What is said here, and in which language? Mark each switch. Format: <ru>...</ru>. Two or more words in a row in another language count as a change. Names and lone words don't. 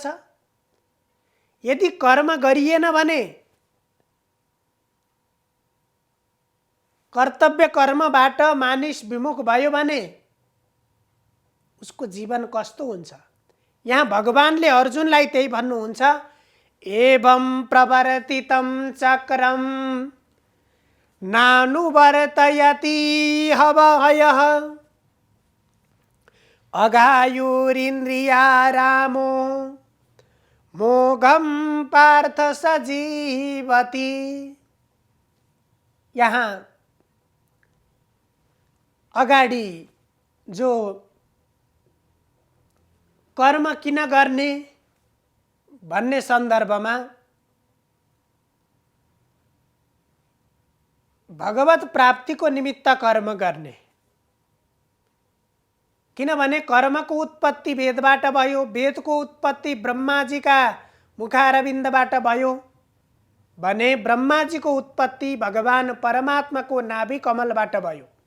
<ne>यदि कर्म गरिएन भने कर्तव्य कर्मबाट मानिस विमुख भयो भने उसको जीवन कस्तो हुन्छ? यहाँ भगवानले अर्जुनलाई त्यही भन्नुहुन्छ,</ne> <sa>एवं प्रवर्तितं चक्रं नानुवर्तयति हवहयः अघायुरिन्द्रियारामो मोघं पार्थ सजीवति।</sa> <ne>यहाँ अगाडि जो कर्म किन गर्ने भन्ने सन्दर्भमा भगवत प्राप्तिको निमित्त कर्म गर्ने, किनभने कर्मको उत्पत्ति वेदबाट भयो, वेदको उत्पत्ति ब्रह्माजीका मुखारविन्दबाट भयो भने ब्रह्माजीको उत्पत्ति भगवान परमात्माको नाभि कमलबाट भयो।</ne>